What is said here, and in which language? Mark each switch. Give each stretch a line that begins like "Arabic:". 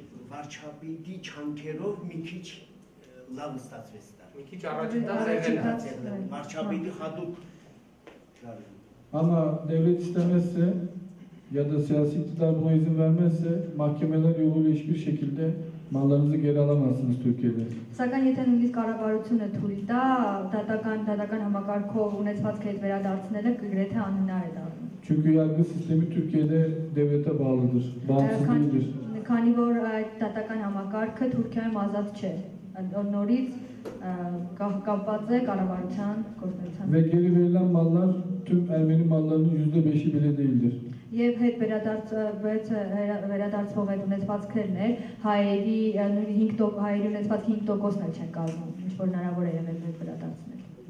Armenian: վարչապետի չանքերով մի քիչ լավ ստացվեց դա։ Մի քիչ առաջընթաց եղել է։ Վարչապետի հատուկ
Turkish: ama devlet istemezse ya da siyasi iktidar buna izin vermezse mahkemeler yoluyla hiçbir şekilde mallarınızı geri alamazsınız Türkiye'de.
Armenian: Սակայն եթե նույնիսկ կառավարությունը թույլ տա, դատական համակարգով ունեցվածքը հետ վերադարձնելը գրեթե անհնար է դառնում։
Turkish: Çünkü yargı sistemi Türkiye'de devlete bağlıdır, bağımsız değildir.
Armenian: Քանի որ այդ դատական համակարգը Թուրքիայում ազատ չէ, նորից կապված է կառավարության գործունեության։
Turkish: Ve geri verilen mallar tüm Ermeni mallarının %5'i bile değildir.
Armenian: Եվ հետ վերադարձվող այդ ունեցվածքներն էլ հայերի ունեցվածքի 5%-ն էլ չեն կազմում, ինչ որ հնարավոր է եղել հետ վերադարձնել։